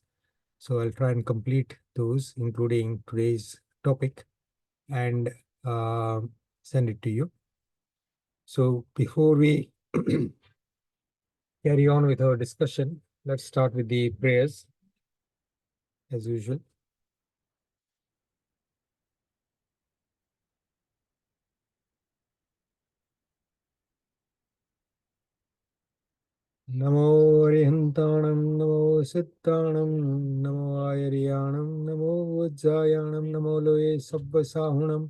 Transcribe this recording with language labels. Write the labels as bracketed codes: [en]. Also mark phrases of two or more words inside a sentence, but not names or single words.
[en] So I'll try and complete those, including today's topic, and send it to you. So before we carry on with our discussion, let's start with the prayers, as usual. [pra] Namo Arihantanam, Namo Sittanam, Namo Ayariyanam, Namo Vajjayanam, Namo Loye Sabbasahunam.